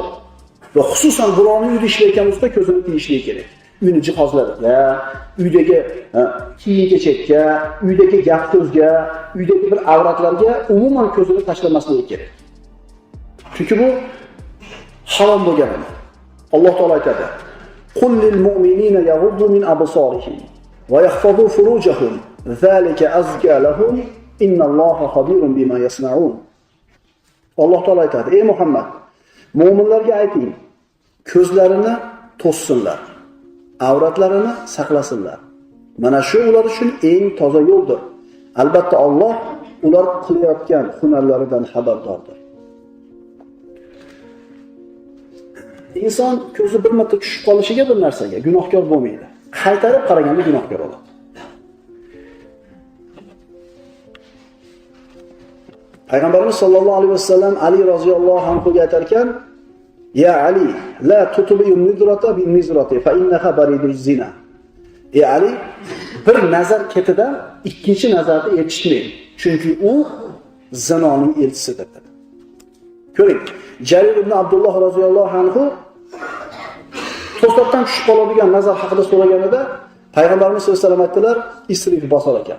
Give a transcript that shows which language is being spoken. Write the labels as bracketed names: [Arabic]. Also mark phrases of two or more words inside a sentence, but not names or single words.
[Uzbek] Va xususan birovning uyida ishlayotgan usta ko'zini tiyishligi kerak. Uyni jihozlariga, uydagi kiyim-kechakka, uydagi gap-so'zga, uydagi bir avratlarga umuman ko'zini tashlamasligi kerak. Chunki bu harom bo'lgan. Alloh taolo aytadi: [Arabic] "قل للمؤمنين يغضوا من أبصارهم ويحفظوا فروجهم ذلك أزكى لهم, إن الله خبير بما يصنعون." [Uzbek] Alloh taolo aytadi: "Ey Muhammad, mu'minlarga ayting, ko'zlarini to'ssinlar, avratlarini saqlasinlar. Mana shu ular uchun eng toza yo'ldir. Albatta Alloh ular qilayotgan hunarlaridan xabardordir." Inson ko'zi bir marta tushib qolishiga bir narsaga gunohkor bo'lmaydi. Qaytarib qaraganda gunohkor bo'ladi. Payg'ambarimiz [Arabic] صلى الله عليه وسلم [Uzbek] Ali [Arabic] رضي الله عنه [Uzbek] ga aytar ekan: [Arabic] "يا علي لا تتبع النظرة بالنظرة فإنها بريد الزنا." [Uzbek] Ey Ali, bir nazar ketidan ikkinchi nazarni yetishmang, chunki u zinoning elchisidir. Ko'ring, Jarir ibn Abdulloh [Arabic] رضي الله عنه [Uzbek] to'satdan tushib qoladigan nazar haqida so'raganida payg'ambarimiz [Arabic] صلى الله عليه وسلم [Uzbek] aytdilar: [Arabic] "اصرف بصر [Uzbek] ekan."